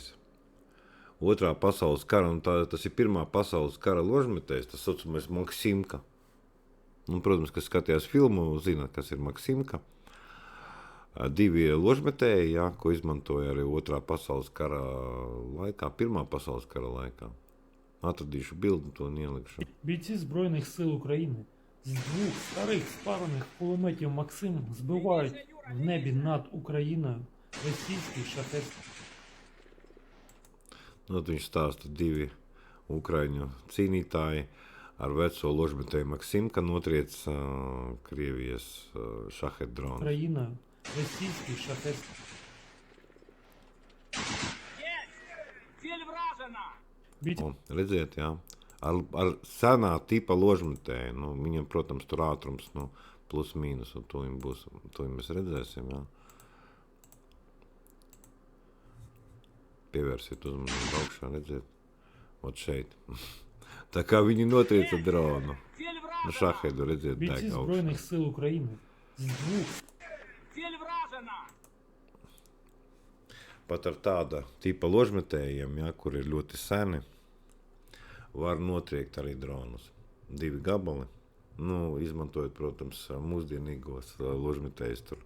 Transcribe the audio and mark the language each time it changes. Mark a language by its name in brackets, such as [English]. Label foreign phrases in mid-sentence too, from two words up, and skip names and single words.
[Latvian] Otrā pasaules kara, un tas ir Pirmā pasaules kara ložmetējs, tas saucamais Maksimka. Un, protams, kas skatījās filmu, zina, kas ir Maksimka. 2 ložmetēji, jā, ko izmantoja arī Otrā pasaules kara laikā, Pirmā pasaules kara laikā. Atradīšu bildi, то не ielikšu. [Ukrainian] Бійці Збройних сил України з 2 старих спарених кулеметів «Максим» збивають в небі над Україною російський шахет. [Latvian] Nu, viņš stāsta 2 ukraiņu cīnītāji ar veco ložmetēju Maksimka notriec Krievijas šahet dronu. [Ukrainian] Україною російський шахет. Бійці [Latvian] Redziet, jā, ar senā tipa ložmetēju, nu, viņam, protams, tur ātrums, nu, plus mīnus, un to mēs redzēsim, jā. Pievērsiet uzmanību augšā, redziet, ot šeit. Tā kā viņi notrieca dronu. Nu, šahedu, redziet, [Ukrainian] бійці [Latvian] deg [Ukrainian] Збройних [Latvian] augšā. [Ukrainian] сил України з 2 [Latvian] Pat ar tāda tipa ložmetējiem, jā, kur ir ļoti seni, var notriekt arī dronus. 2 gabali. Nu, izmantojot, protams, mūsdienīgos ložmetējus tur.